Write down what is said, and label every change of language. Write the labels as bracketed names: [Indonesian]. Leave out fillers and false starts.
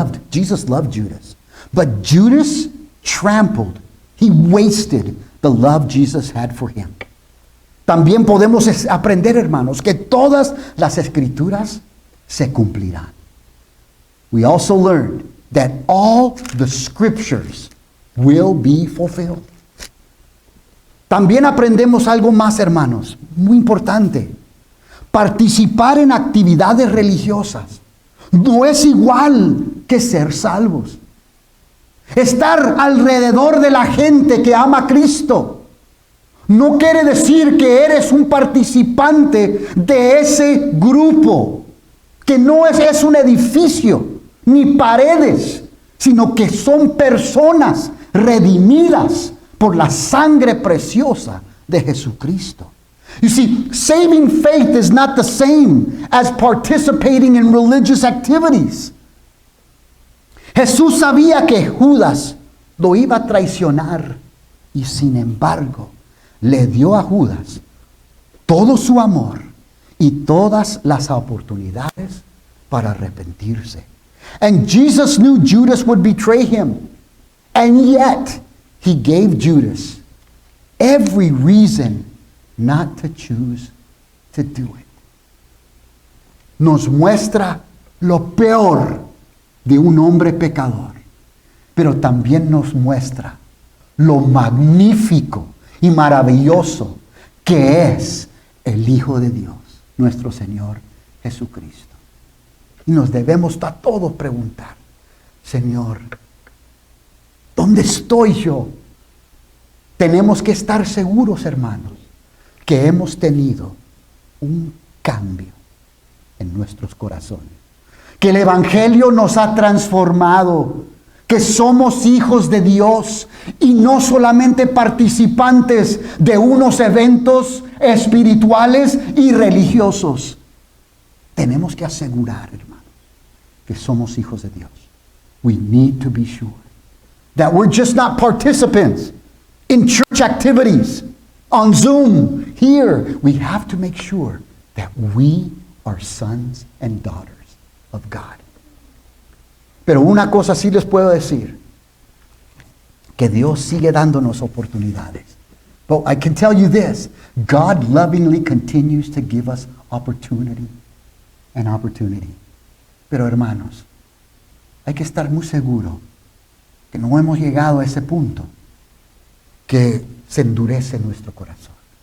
[English] Jesus loved Judas, but Judas trampled, he wasted the love Jesus had for him. [Spanish] También podemos aprender, hermanos, que todas las escrituras se cumplirán. [English] We also learned that all the scriptures will be fulfilled. [Spanish] También aprendemos algo más, hermanos, muy importante. Participar en actividades religiosas no es igual que ser salvos. Estar alrededor de la gente que ama a Cristo no quiere decir que eres un participante de ese grupo, que no es un edificio ni paredes, sino que son personas redimidas por la sangre preciosa de Jesucristo. [English] You see, saving faith is not the same as participating in religious activities. [Spanish] Jesús sabía que Judas lo iba a traicionar y sin embargo le dio a Judas todo su amor y todas las oportunidades para arrepentirse. [English] And Jesus knew Judas would betray him, and yet he gave Judas every reason not to choose to do it. [Spanish] Nos muestra lo peor de un hombre pecador, pero también nos muestra lo magnífico y maravilloso que es el Hijo de Dios, nuestro Señor Jesucristo. Y nos debemos a todos preguntar, Señor, ¿dónde estoy yo? Tenemos que estar seguros, hermanos, que hemos tenido un cambio en nuestros corazones, que el Evangelio nos ha transformado, que somos hijos de Dios y no solamente participantes de unos eventos espirituales y religiosos. Tenemos que asegurar, hermanos, que somos hijos de Dios. [English] We need to be sure that we're just not participants in church activities, on Zoom, here. We have to make sure that we are sons and daughters of God. [Spanish] Pero una cosa sí les puedo decir, que Dios sigue dándonos oportunidades. [English] But I can tell you this, God lovingly continues to give us opportunity and opportunity. [Spanish] Pero hermanos, hay que estar muy seguro que no hemos llegado a ese punto que se endurece nuestro corazón.